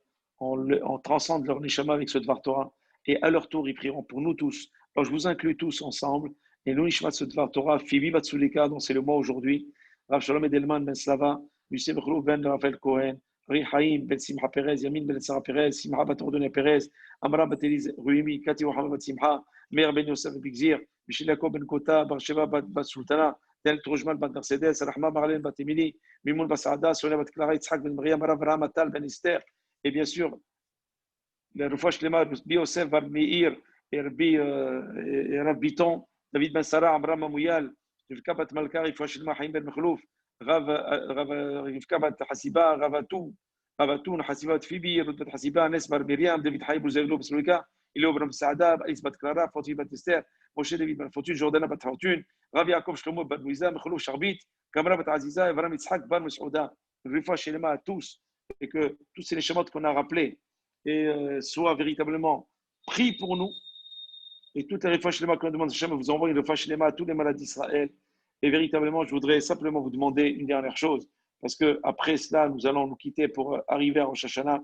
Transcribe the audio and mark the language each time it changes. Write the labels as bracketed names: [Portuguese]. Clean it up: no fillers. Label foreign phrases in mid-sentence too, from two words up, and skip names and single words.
[French] On transcende leur neshama avec ce [Hebrew] Dvar Torah. [French] Et à leur tour, ils prieront pour nous tous. Alors, je vous inclus tous ensemble. Et nous, [Hebrew] Nishmat ce Dvar Torah, [French] Fibi Batsulika, dont c'est le mois aujourd'hui, Rav Shalom Edelman Ben Slava, Lucien Mekhlou Ben Raphaël Cohen, Ri Haïm Ben Simcha Perez, Yamin Ben Sarah Perez, Simcha Bat Ordonné Perez, Amra Bat Eliz Ruimi, Kati Mohamed Bat Simcha, Meir Ben Yosef Bigzir, Michel Yacob Ben Kota, Barsheva Bat Sultana, Tel Trojman Bat Mercedes, Rahma Marlène Bat Emili, Mimoun Basada, Sonia Bat Clara, Yitzhak Ben Maria, Rav Ramatal Ben Esther, et bien sûr, le [Hebrew] Rufash Lema, [French] Bi Yosef Bar Meir, et Rav Biton, David Ben Sarah, Amram Mamouyal, Rivka Bat Malkar, [Hebrew] Rufash Lema, [French] Haïm Ben Meklouf, Rav Rivka Bat Hasiba, Ravatoun, Hasiba Bat Fibi, Rut Bat Hasiba, Anes Bar Miriam, David Haïb Bouzeglo Beslouika, Ilio Bram Saada, Aïs Bat Clara, Foti Bat Esther, Moshe David Bat Fortune, Jordana Bat Fortune, Rav Yaakov Shlomo Bat Mouiza, Meklouf Charbit, Kamra Bat Aziza, Evram Yitzhak Bar Mesouda, [Hebrew] Rufash Lema [French] à tous, et que tous ces schémas qu'on a rappelés soient véritablement pris pour nous. Et toutes les [Hebrew] refouach lema [French] qu'on demande, Hachem vous envoie une [Hebrew] refouach lema [French] à tous les malades d'Israël. Et véritablement, je voudrais simplement vous demander une dernière chose, parce que après cela, nous allons nous quitter pour arriver à [Hebrew] Rosh Hashanah.